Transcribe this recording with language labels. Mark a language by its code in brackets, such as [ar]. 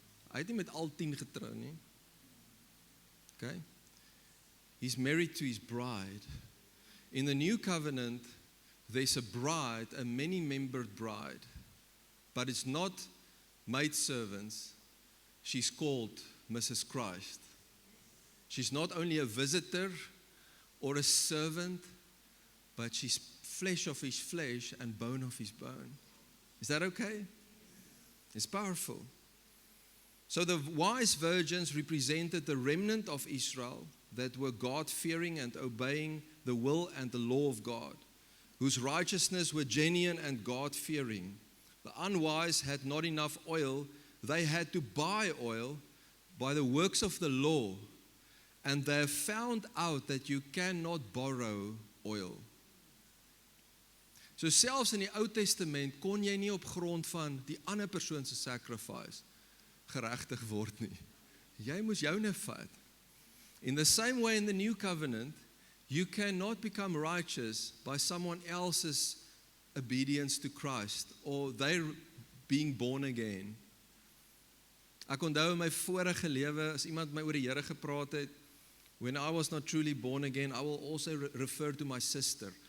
[af] Hy het nie met al 10 getrou nie. [en] Okay? He's married to his bride. In the new covenant, there's a bride, a many-membered bride. But it's not maidservants. She's called Mrs. Christ. She's not only a visitor or a servant, but she's flesh of his flesh and bone of his bone. Is that okay? It's powerful. So the wise virgins represented the remnant of Israel that were God-fearing and obeying the will and the law of God, whose righteousness were genuine and God-fearing. The unwise had not enough oil. They had to buy oil by the works of the law, and they have found out that you cannot borrow oil. [af] So selfs in die Ou Testament kon jy nie op grond van die ander persoon se sacrifice geregtig word nie. Jy moes joune vat. [en] In the same way in the new covenant, you cannot become righteous by someone else's obedience to Christ or their being born again. [af] Ek onthou in my vorige lewe, as iemand my oor die Here gepraat het, [en] when I was not truly born again, I will also refer to my sister.